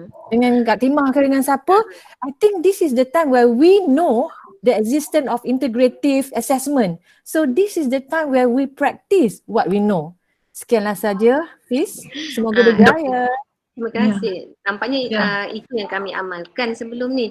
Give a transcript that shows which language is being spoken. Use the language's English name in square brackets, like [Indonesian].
[Malay] Dengan Kak Timah ke dengan siapa? [English] I think this is the time where we know the existence of integrative assessment. So this is the time where we practice what we know. [Malay] Sekianlah saja Fiz. Semoga berjaya. Terima kasih. Nampaknya itu yang kami amalkan sebelum ni.